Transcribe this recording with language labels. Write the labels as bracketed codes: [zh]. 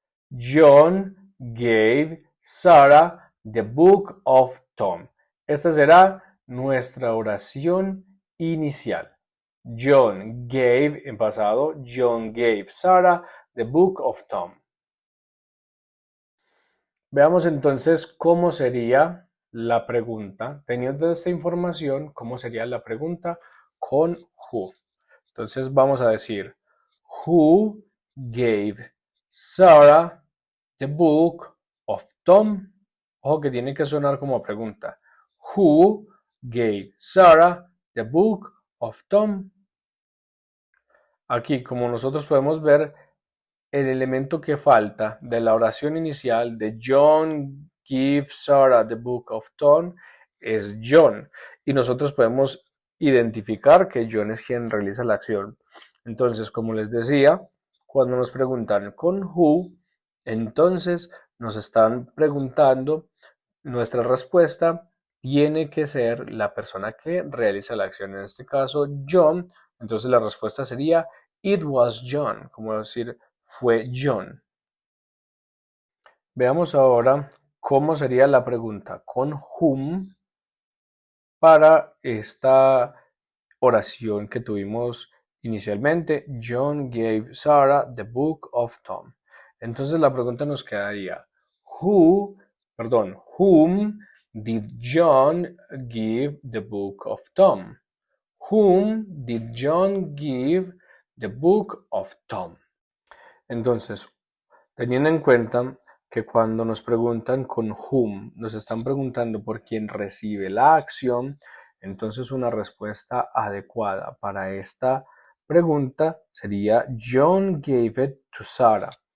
[en] John gave Sarah the book of Tom. [es] Esta será nuestra oración inicial. [en] John gave, [es] en pasado, [en] John gave Sarah the book of Tom. [es] Veamos entonces cómo sería la pregunta. Teniendo esta información, cómo sería la pregunta con who. Entonces vamos a decir, [en] who gave Sarah the book of Tom? [es] Ojo que tiene que sonar como pregunta. [en] Who gave Sarah the book of Tom? [es] Aquí, como nosotros podemos ver, el elemento que falta de la oración inicial de [en] John give Sarah the book of Tom [es] es John. Y nosotros podemos identificar que John es quien realiza la acción. Entonces, como les decía, cuando nos preguntan con who, entonces nos están preguntando, nuestra respuesta tiene que ser la persona que realiza la acción. En este caso, John. Entonces la respuesta sería [en] It was John, [es] como decir fue John. Veamos ahora cómo sería la pregunta con whom para esta oración que tuvimos inicialmente. [en] John gave Sarah the book of Tom. [es] Entonces la pregunta nos quedaría [en] whom did John give the book of Tom? Whom did John give the book of Tom? [es] Entonces, teniendo en cuenta que cuando nos preguntan con whom, nos están preguntando por quién recibe la acción, entonces una respuesta adecuada para esta pregunta sería [en] John gave it to Sarah.